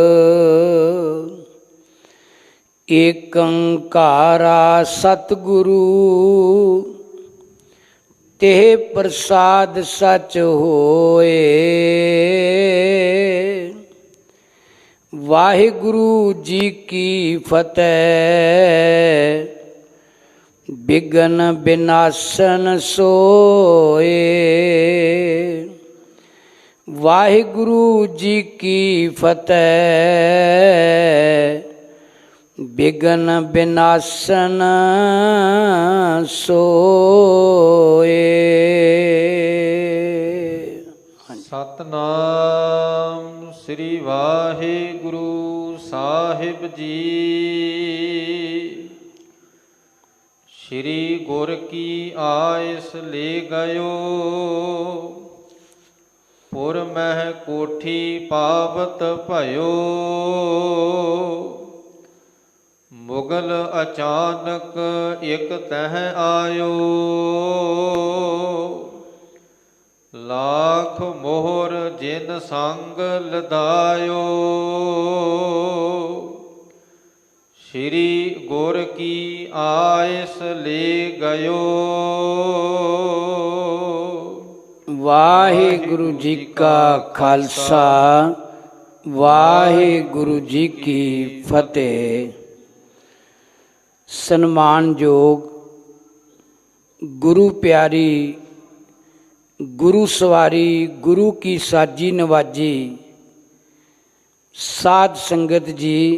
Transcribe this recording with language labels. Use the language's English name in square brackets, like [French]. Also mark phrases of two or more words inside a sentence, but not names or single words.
[Hindi] एकंकारा सतगुरु, तेह प्रसाद सच होए। वाहिगुरु जी की फतेह, बिघन विनाशन सोए। वाहिगुरु जी की फतेह, बिघन विनाशन सोए। सतनाम श्री वाहिगुरु साहिब जी। श्री गुर की आयस ले गयो, पुर मह कोठी पावत भयो। मुगल अचानक एक तह आयो, लाख मोहर जिन संग लदायो। श्री गुर की आयस ले गयो। वाहिगुरु जी का खालसा, वाहिगुरु जी की फतेह। [Punjabi] ਸਨਮਾਨਯੋਗ ਗੁਰੂ ਪਿਆਰੀ, ਗੁਰੂ ਸਵਾਰੀ, ਗੁਰੂ ਕੀ ਸਾਜੀ ਨਿਵਾਜੀ ਸਾਧ ਸੰਗਤ ਜੀ।